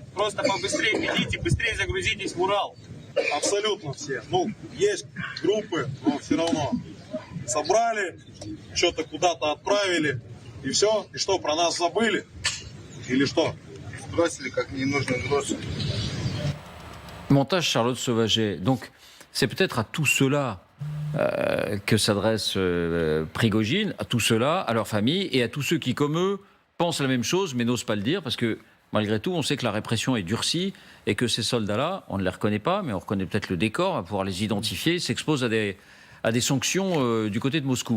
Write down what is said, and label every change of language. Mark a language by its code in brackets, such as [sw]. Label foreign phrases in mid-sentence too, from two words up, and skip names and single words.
[ru] Просто побыстрее ведите, быстрее загрузитесь в Урал. Абсолютно все. Есть группы, но все равно собрали, что-то куда-то отправили. И все? И что, про нас забыли? Или что? Бросили как ненужный груз. [fr] Montage Charlotte Sauvaget. Donc, c'est peut-être à tout cela que s'adresse Prigojine, à tout cela, à leur famille et à tous ceux qui, comme eux, pensent la même chose mais n'osent pas le dire parce que malgré tout, on sait que la répression est durcie et que ces soldats-là, on ne les reconnaît pas, mais on reconnaît peut-être le décor, on va pouvoir les identifier, s'exposent à des sanctions du côté de Moscou.